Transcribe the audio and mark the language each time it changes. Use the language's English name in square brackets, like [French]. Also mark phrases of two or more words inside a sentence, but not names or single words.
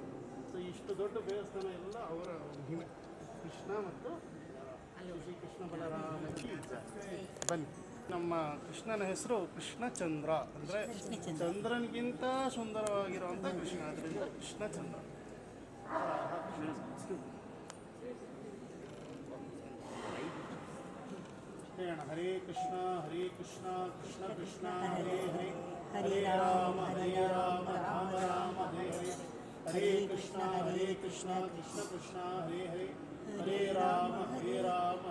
[Kannada] ಸೊ ಇಷ್ಟು ದೊಡ್ಡ ದೇವಸ್ಥಾನ ಎಲ್ಲ ಅವರ ಹಿಮೆ ಕೃಷ್ಣ ಮತ್ತು ಶ್ರೀ ಕೃಷ್ಣ ಬಲರಾಮಕ್ಕೆ. ಬನ್ನಿ, ನಮ್ಮ ಕೃಷ್ಣನ ಹೆಸರು ಕೃಷ್ಣಚಂದ್ರ, ಅಂದರೆ ಚಂದ್ರನಿಗಿಂತ ಸುಂದರವಾಗಿರುವಂಥ ಕೃಷ್ಣ, ಅದರಿಂದ ಕೃಷ್ಣಚಂದ್ರ. [Sanskrit] ಹರೇ ಕೃಷ್ಣ ಕೃಷ್ಣ ಕೃಷ್ಣ ಹರೇ ಹರೇ ಹರೇ ರಾಮ ರಾಮ ರಾಮ ಹರೇ ಹರೇ ಹರೇ ಕೃಷ್ಣ ಕೃಷ್ಣ ಕೃಷ್ಣ ಹರೇ ಹರೇ ಹರೇ ರಾಮ